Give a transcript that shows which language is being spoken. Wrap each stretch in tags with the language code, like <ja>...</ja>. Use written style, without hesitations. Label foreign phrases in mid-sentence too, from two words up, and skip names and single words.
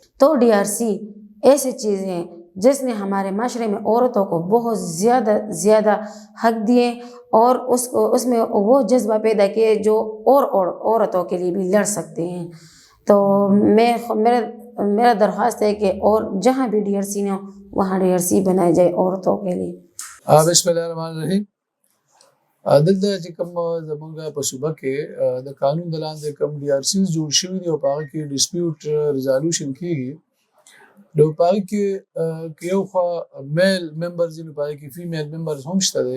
<ur>تو DRC ایسی چیز ہے جس نے ہمارے معاشرے میں عورتوں کو بہت زیادہ حق دیے، اور اس میں وہ جذبہ پیدا کیے جو اور عورتوں کے لیے بھی لڑ سکتے ہیں. تو میرا درخواست ہے کہ اور جہاں بھی DRC نہ ہو وہاں DRC بنائے جائے عورتوں کے لیے.</ur> <ar>بسم الله الرحمن الرحیم.</ar> <ps>دلته چې کوم زمونږ په صوبه کې د قانون د لاندې کوم DRCs جوړ شوي دي او په هغه کې</ps> <en>dispute resolution</en> <ps>کېږي، نو په هغې کې یو خوا</ps> <en>male members</en> <ps>دي، نو په هغې کې</ps> <en>female members</en> <ps>هم شته دی.</ps>